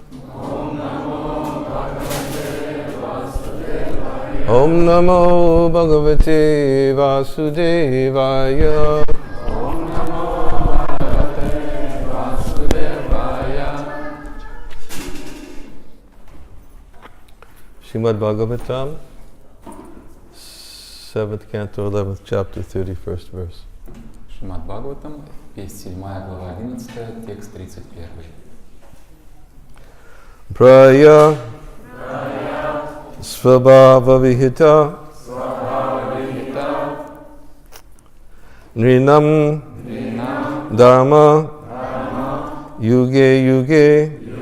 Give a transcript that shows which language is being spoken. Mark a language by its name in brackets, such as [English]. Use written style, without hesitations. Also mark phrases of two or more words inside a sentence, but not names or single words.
[Sanskrit] ॐ नमो भगवते वासुदेवाय. ॐ नमो भगवते वासुदेवाय. [English] Srimad Bhagavatam, 7th canto, 11th chapter, 31st verse. [Russian] Шримад Бхагаватам, песнь 7 глава 11, текст 31. [Sanskrit] प्राय स्वभाव विहित नृणाम् धर्म युगे युगे